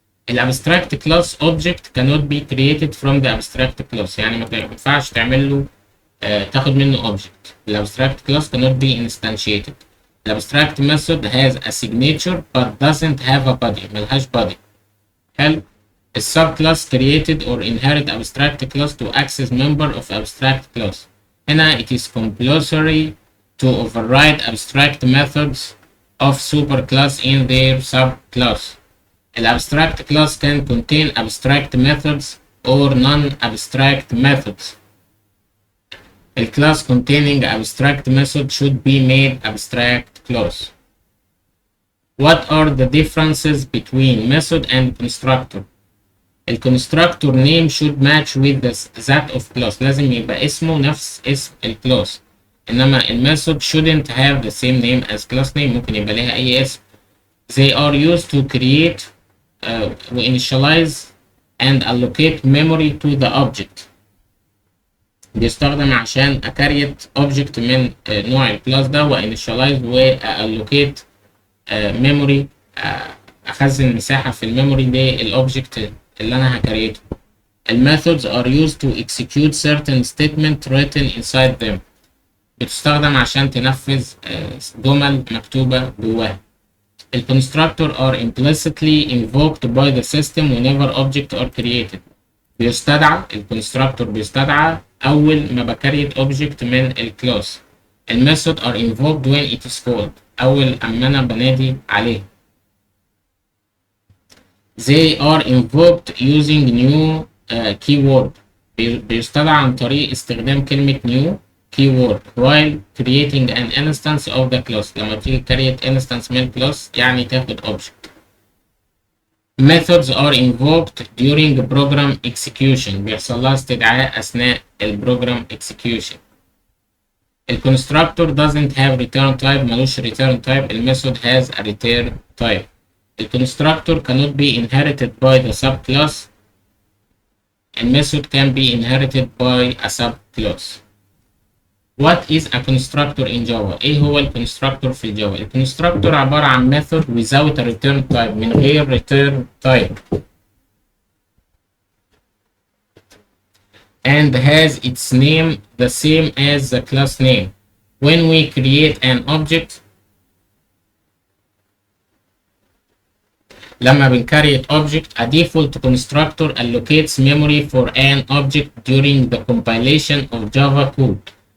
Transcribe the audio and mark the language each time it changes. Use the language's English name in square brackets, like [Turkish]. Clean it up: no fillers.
[English] الابستراكت class object cannot be created from the abstract class. [Arabic] يعني ما ينفعش تعمل له تاخد منه object. [English] الابستراكت class cannot be instantiated. The abstract method has a signature but doesn't have a body. [Arabic] ملهاش body. حلو. [English] A subclass created or inherit abstract class to access member of abstract class. هنا it is compulsory to override abstract methods of superclass in their subclass. An abstract class can contain abstract methods or non-abstract methods. A class containing abstract method should be made abstract class. What are the differences between method and constructor? The constructor name should match with that of class. [Arabic] لازم يبقى اسمه نفس اسم الكلاس. [English] إنما method shouldn't have the same name as class name. [Arabic] ممكن يبقى لها أي اسم. [English] They are used to create, initialize, and allocate memory to the object. [Arabic] بيستخدم عشان أكريت object من نوع الكلاس ده وinitialize وallocate memory. أخزن مساحة في الميموري للأوبجكت اللي أنا هكريته. [English] methods are used to execute certain statement written inside them. [Arabic] بتستخدم عشان تنفذ جمل مكتوبة جواها. [English] constructor are implicitly invoked by the system whenever objects are created. [Arabic] بيستدعى constructor بيستدعى أول ما بكريت object من الكلاس. [English] method are invoked when it is called. [Arabic] أول أما أنا بنادي عليه. [English] They are invoked using new keyword. [Arabic] بيستدعى عن طريق استخدام كلمة [English] new keyword while creating an instance of the class. [Arabic] لما تيجي create instance من class يعني تاخد object. [English] Methods are invoked during program execution. [Arabic] بيحصل لها استدعاء أثناء البروجرام execution. [English] constructor doesn't have return type. ملوش return type. method has a return type. The constructor cannot be inherited by the subclass. A method can be inherited by a subclass. What is a constructor in Java? [Arabic] إيه هو الكونستراكتور في الجافا؟ الكونستراكتور عبارة عن [English] method without a return type. [Arabic] من غير return type. [English] And has its name the same as the class name. When we create an object, [Arabic] لما بنكريت [English] object, a default constructor allocates memory for an object during the compilation of Java code.